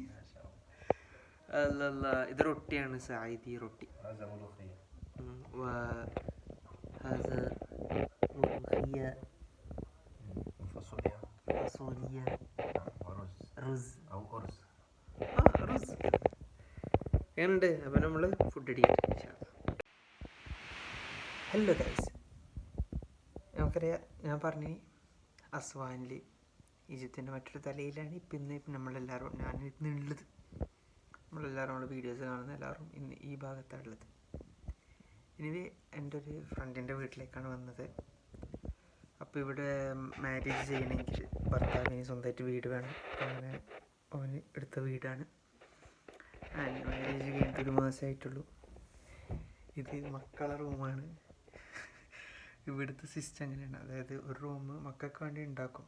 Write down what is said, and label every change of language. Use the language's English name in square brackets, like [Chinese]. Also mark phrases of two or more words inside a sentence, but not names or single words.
[Arabic] لا لا [Malayalam] ഇത് റൊട്ടിയാണ് സായിദി റൊട്ടി. [Arabic] هذا ملوخية وهذا ملوخية فاصوليا فاصوليا ورز رز أو أرز. [Malayalam] رز ഉണ്ട്. അപ്പം നമ്മൾ ഫുഡ് അടിക്കാം. [English] hello guys, [Malayalam] നമുക്കറിയാം, ഞാൻ പറഞ്ഞു അസ്വാനിൽ ഈജിപ്തിൻ്റെ മറ്റൊരു തലയിലാണ് ഇന്ന് നമ്മളെല്ലാവരും ഇന്നുള്ളത്. നമ്മളെല്ലാവരും നമ്മുടെ വീഡിയോസ് കാണുന്ന എല്ലാവരും ഇന്ന് ഈ ഭാഗത്താണ് ഉള്ളത്. ഇനി എൻ്റെ ഒരു ഫ്രണ്ടിൻ്റെ വീട്ടിലേക്കാണ് വന്നത്. അപ്പോൾ ഇവിടെ മാരേജ് ചെയ്യണമെങ്കിൽ ഭർത്താവിന് സ്വന്തമായിട്ട് വീട് വേണം. അങ്ങനെ അവന് എടുത്ത വീടാണ്. മാരേജ് കഴിഞ്ഞിട്ട് 1 മാസമായിട്ടുള്ളൂ. ഇത് മക്കളെ റൂമാണ്. ഇവിടുത്തെ സിസ്റ്റം അങ്ങനെയാണ്. അതായത് ഒരു റൂം മക്കൾക്ക് വേണ്ടി ഉണ്ടാക്കും.